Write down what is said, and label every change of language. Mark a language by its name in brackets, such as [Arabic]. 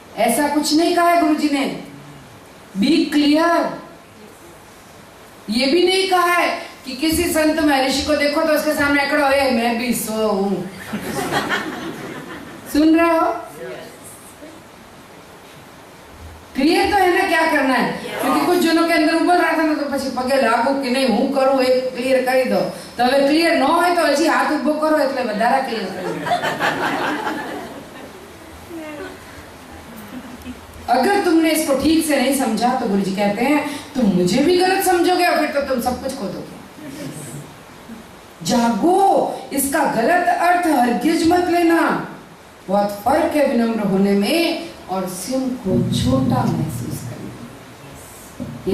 [Hindi] ऐसा कुछ नहीं कहा है गुरुजी ने। B clear. ये भी नहीं कहा है कि किसी संत महर्षि को देखो तो उसके सामने खड़ो हो, मैं भी सो हूं। सुन रहे हो? क्लियर तो है ना क्या करना है? क्योंकि कुछ जनों के अंदर उबल रहा था ना, तो [Gujarati] પછી પગે લાગુ કે નહીં હું કરું એ ક્લિયર કરી દો। તો હવે ક્લિયર ન હોય તો હજી હાથ ઉભો કરો એટલે વધારે ક્લિયર કરી। [Hindi] अगर तुमने इसको ठीक से नहीं समझा तो गुरुजी कहते हैं तुम मुझे भी गलत समझोगे और फिर तो तुम सब कुछ खो दोगे। जागो, इसका गलत अर्थ हरगिज मत लेना। बहुत फर्क है विनम्र होने में और स्वयं को छोटा महसूस करने।